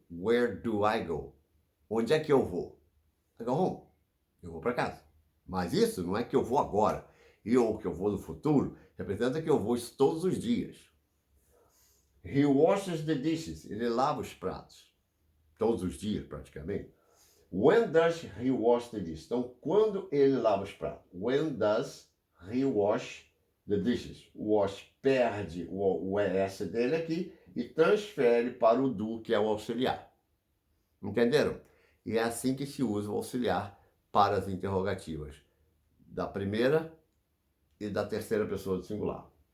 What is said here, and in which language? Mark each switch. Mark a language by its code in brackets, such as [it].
[en] Where do I go? [pt] Onde é que eu vou? [en] I go home, [pt] eu vou para casa. Mas isso não é que eu vou agora, ou que eu vou no futuro, representa que eu vou isso todos os dias. [en] He washes the dishes, [pt] ele lava os pratos, todos os dias praticamente. [en] When does he wash the dishes? [pt] Então, quando ele lava os pratos? [en] When does he wash the dishes? [pt] O wash perde o ES dele aqui e transfere para o do, que é o auxiliar. Entenderam? E é assim que se usa o auxiliar para as interrogativas da primeira e da terceira pessoa do singular.